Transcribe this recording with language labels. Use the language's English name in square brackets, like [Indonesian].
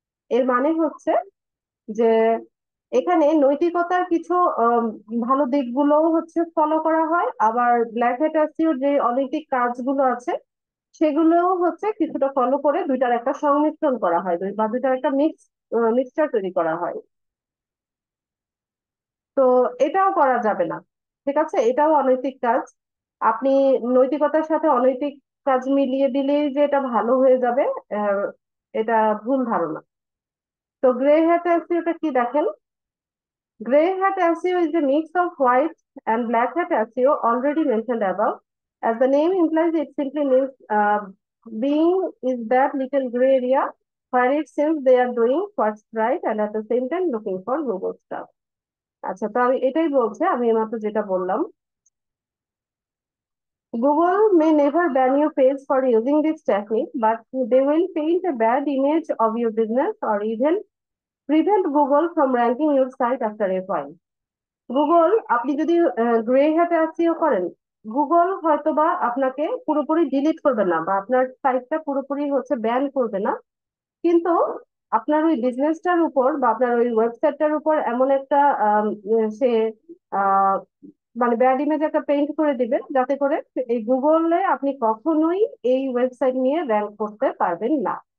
[Bangla] এর মানে হচ্ছে যে এখানে নৈতিকতার কিছু আম, ভালো দিকগুলোও হচ্ছে ফলো করা হয়, আবার ব্ল্যাক হ্যাট এসইও যে অনৈতিক কাজগুলো আছে সেগুলোও হচ্ছে কিছুটা ফলো করে দুইটার একটা সংমিশ্রণ করা হয়, বা দুইটার একটা মিক্সচার তৈরি করা হয়। তো এটাও করা যাবে না, ঠিক আছে, এটাও অনৈতিক কাজ। আপনি নৈতিকতার সাথে অনৈতিক কাজ মিলিয়ে দিলেই যে এটা ভালো হয়ে যাবে, আহ, এটা ভুল ধারণা। তো গ্রে হ্যাট এসইওটা কি দেখেন, [English] gray hat SEO is a mix of white and black hat SEO already mentioned above. As the name implies, it simply means being is that little gray area where it seems they are doing what's right and at the same time looking for Google stuff. [Bangla] আচ্ছা, তো আমি এটাই বলছে, আমি এইমাত্র যেটা বললাম, [English] Google may never ban your page for using this technique, but they will paint a bad image of your business or even prevent Google from ranking your site after a while. [Bangla] Google, আপনি যদি grey hat SEO করেন, Google হয়তোবা আপনাকে পুরোপুরি delete করবে না বা আপনার সাইটটা পুরোপুরি হচ্ছে ব্যান করবে না, কিন্তু আপনার ওই বিজনেসটার উপর বা আপনার ওই ওয়েবসাইটটার উপর এমন একটা সে আহ, মানে ব্যাড ইমেজ একটা পেইন্ট করে দিবে, যাতে করে এই গুগলে আপনি কখনোই এই ওয়েবসাইট নিয়ে র্যাঙ্ক করতে পারবেন না।